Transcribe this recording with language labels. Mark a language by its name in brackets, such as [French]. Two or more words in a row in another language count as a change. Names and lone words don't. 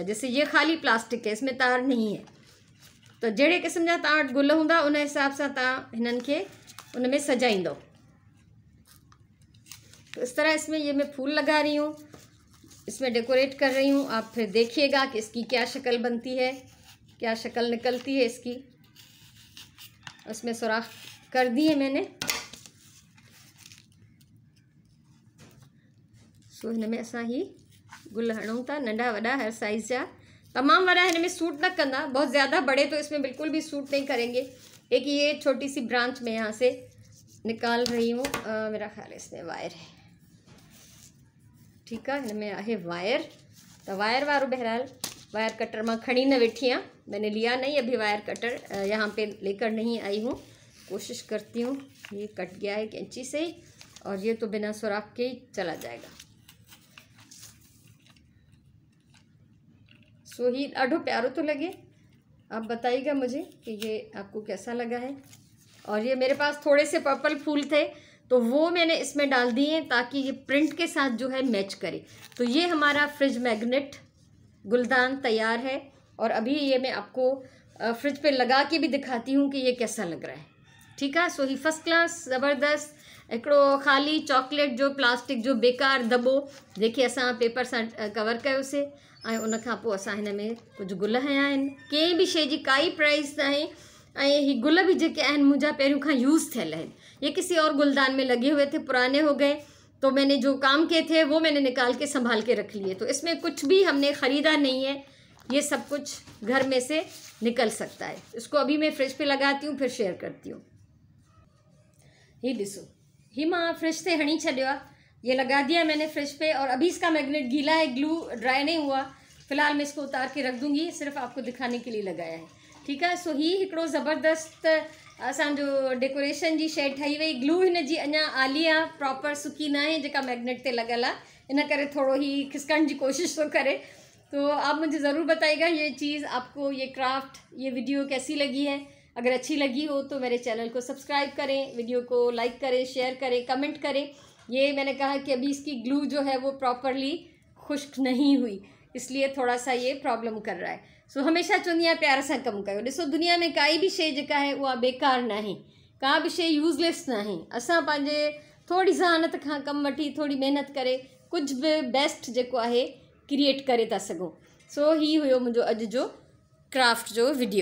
[Hindi] जैसे ये खाली प्लास्टिक है, इसमें तार नहीं है, तो [Sindhi] जहिड़े क़िस्म जा तव्हां वटि गुल हूंदा उन हिसाब सां तव्हां हिननि खे उन में सजाईंदो। [Hindi] तो इस तरह इसमें ये मैं फूल लगा रही हूँ, इसमें डेकोरेट कर रही हूँ। आप फिर देखिएगा कि इसकी क्या शक्ल बनती है, क्या शक्ल निकलती है इसकी। उसमें सुराख कर दी है मैंने। [Sindhi] सो हिन में असां ही गुल हणूं था, नंढा वॾा हर साइज़ जा। तमामु वॾा हिन में सूट न कंदा, [Hindi] बहुत ज़्यादा बड़े तो इसमें बिल्कुल भी सूट नहीं करेंगे। एक ये छोटी सी ब्रांच में यहाँ से निकाल रही हूँ, मेरा ख्याल है इसमें वायर है। ठीक है, [Sindhi] हिन में आहे वायर, तो वायर वारो बहरहाल [English] wire cutter [Sindhi] मां खड़ी न वेठी हाँ, [Hindi] मैंने लिया नहीं अभी [English] wire cutter, [Hindi] यहाँ पे लेकर नहीं आई हूँ। कोशिश करती हूँ, ये कट गया है कैंची से ही, और ये तो बिना सुराख के ही चला जाएगा। [Sindhi] सो ही ॾाढो प्यारो तो लगे, [Hindi] आप बताइएगा मुझे कि ये आपको कैसा लगा है। और ये मेरे पास थोड़े से पर्पल फूल थे तो वो मैंने इसमें डाल दिए ताकि ये प्रिंट के साथ जो है मैच करे। तो ये हमारा [English] fridge magnet [Hindi] गुलदान तैयार है, और अभी ये मैं आपको फ्रिज पे लगा के भी दिखाती हूँ कि ये कैसा लग रहा है। ठीक है, [Sindhi] सो ही [English] first class [Sindhi] ज़बरदस्त। हिकिड़ो ख़ाली चॉकलेट जो प्लास्टिक जो बेकार दॿो जेके असां पेपर सां कवर कयोसीं, ऐं उन खां पोइ असां हिन में कुझु गुल हया आहिनि। कंहिं बि शइ जी काई प्राइस न आहे, ऐं ही गुल भी जेके आहिनि मुंहिंजा पहिरियों खां यूज़ थियल आहिनि। [Hindi] ये किसी और गुलदान में लगे हुए थे, पुराने हो गए, तो मैंने जो काम किए थे वो मैंने निकाल के संभाल के रख लिए। तो इसमें कुछ भी हमने ख़रीदा नहीं है, ये सब कुछ घर में से निकल सकता है। इसको अभी मैं फ्रिज पे लगाती हूँ, फिर शेयर करती हूँ। [Sindhi] ये ॾिसो, ही मां फ्रिज से हणी छॾियो आहे, [Hindi] ये लगा दिया मैंने फ्रिज पे, और अभी इसका मैग्नेट गीला है, [English] glue dry [Hindi] नहीं हुआ। फिलहाल मैं इसको उतार के रख दूँगी, सिर्फ आपको दिखाने के लिए लगाया है। ठीक है, [Sindhi] सो ही हिकिड़ो ज़बरदस्त असांजो डेकोरेशन जी शइ ठही वई। ग्लू हिन जी अञा आली आहे, प्रॉपर सुकी न आहे जेका मैग्नेट ते लॻल आहे, इन करे थोड़ो ही खिसकण जी कोशिश तो करे। [Hindi] तो आप मुझे ज़रूर बताइएगा ये चीज़ आपको, ये क्राफ्ट, ये वीडियो कैसी लगी है। अगर अच्छी लगी हो तो मेरे चैनल को सब्सक्राइब करें, वीडियो को लाइक करें, शेयर करें, कमेंट करें। ये मैंने कहा कि अभी इसकी ग्लू जो है वो प्रॉपरली खुश्क नहीं हुई, इसलिए थोड़ा सा ये प्रॉब्लम कर रहा है। [Sindhi] सो हमेशा चवंदी आहियां प्यार सां कमु कयो। ॾिसो, दुनिया में काई बि शइ जेका आहे उहा बेकार न आहे, का बि शइ यूज़लेस न आहे। असां पंहिंजे थोड़ी ज़हानत खां कमु वठी, थोड़ी महिनत करे कुझु बि बेस्ट जेको आहे क्रिएट करे था सघूं। सो ही हुयो मुंहिंजो अॼु जो क्राफ्ट जो वीडियो।